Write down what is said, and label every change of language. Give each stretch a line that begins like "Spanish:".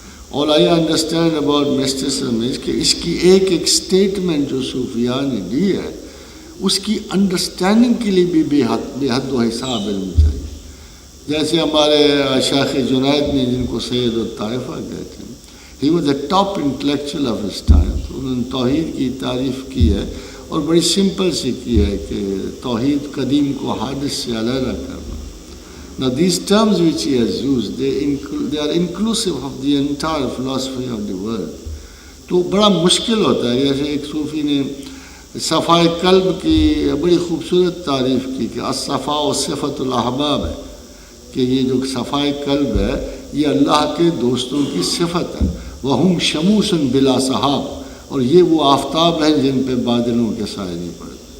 Urdu: اور
English: I understand about mysticism
Urdu: کہ اس کی ایک ایک اسٹیٹمنٹ جو صوفیاء نے دی ہے اس کی انڈرسٹینڈنگ کے لیے بھی بے حد و حساب علم چاہیے. جیسے ہمارے شیخ جنید نے، جن کو سید الطائفہ کہتے ہیں،
English: He was a top intellectual of his time.
Urdu: انہوں نے توحید کی تعریف کی ہے اور بڑی سمپل سی کی ہے کہ توحید قدیم کو حادث سے علیحدہ کرنا.
English: Now these terms which he has used, they are inclusive of the entire philosophy of the world.
Urdu: تو بڑا مشکل ہوتا ہے. جیسے ایک صوفی نے صفائے قلب کی بڑی خوبصورت تعریف کی کہ
Arabic: الصفاء صفت الاحباب
Urdu: ہے، کہ یہ جو صفائے قلب ہے یہ اللہ کے دوستوں کی صفت ہے.
Arabic: وَهُمْ شَمُوسٌ بِلَا سَحَابٍ،
Urdu: اور یہ وہ آفتاب ہیں جن پہ بادلوں کے سائے نہیں پڑتے.